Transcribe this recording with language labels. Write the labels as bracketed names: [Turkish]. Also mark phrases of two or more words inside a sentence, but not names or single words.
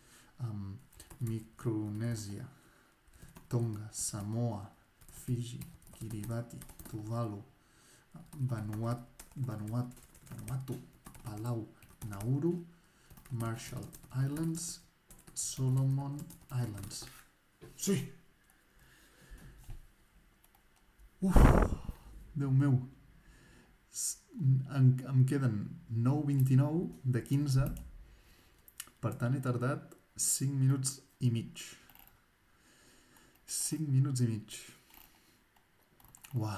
[Catalan] Micronèsia, Tonga, Samoa, Fiji, Kiribati, Tuvalu, Vanuatu, Palau, Nauru, Marshall Islands, Solomon Islands. Sí! Déu meu! Em queden 9:29 de 15, per tant he tardat 5 minuts i mig. 5 minuts i mig. Uah!